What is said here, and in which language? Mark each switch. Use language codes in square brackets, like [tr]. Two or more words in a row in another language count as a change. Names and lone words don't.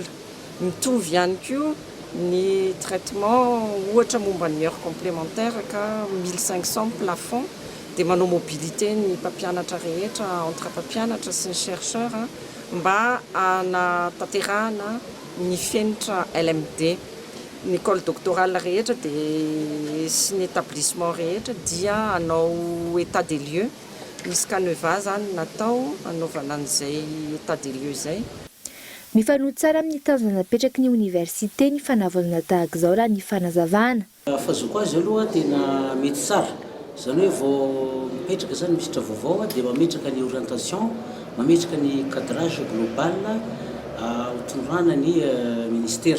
[mg] Mitovy ihany koa ny traitement ohatra momba ny [fr] heure complémentaire [mg] ka 1500 plafond dia manao mobilité ny mpampianatra rehetra entre mpampianatra sy ny chercheur mba anatanterahana ny fenitra LMD. Ny [fr] école doctorale [mg] rehetra dia sy ny établissement rehetra dia anao [fr] état des lieux. [mg] Misy canevas zany natao anaovana an'izay [fr] état des lieux [mg] izay. Mifanohy tsara amin'ny tanjona napetraky ny université ny fanavaozana tahaka izao raha ny fanazavana. Fazoko azy aloha tena mety tsara. Zany hoe vao mipetraka zany misitra vaovao dia mametraka ny orientation, mametraka ny [fr] cadrage global [mg] hotondrana ny ministère.